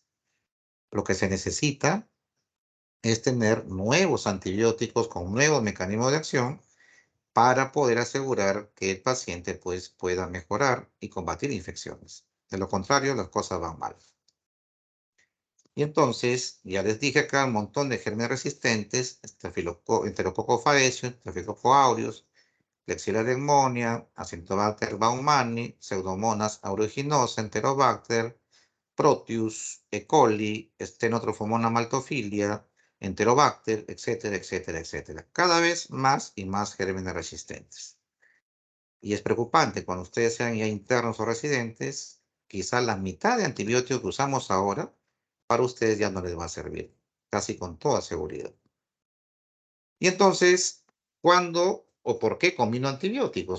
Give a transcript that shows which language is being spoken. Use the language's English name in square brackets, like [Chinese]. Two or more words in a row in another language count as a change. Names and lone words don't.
[Spanish] Lo que se necesita es tener nuevos antibióticos con nuevos mecanismos de acción para poder asegurar que el paciente pues, pueda mejorar y combatir infecciones. De lo contrario, las cosas van mal. Y entonces, ya les dije acá un montón de gérmenes resistentes, Enterococcus faecium, Staphylococcus aureus, Klebsiella pneumoniae, Acinetobacter baumannii, Pseudomonas aeruginosa, Enterobacter, Proteus, E. coli, Stenotrophomonas maltophilia, Enterobacter, etcétera, etcétera, etcétera. Cada vez más y más gérmenes resistentes. Y es preocupante cuando ustedes sean ya internos o residentes, quizá la mitad de antibióticos que usamos ahora, para ustedes ya no les va a servir, casi con toda seguridad. Y entonces, ¿cuándo o por qué combino antibióticos?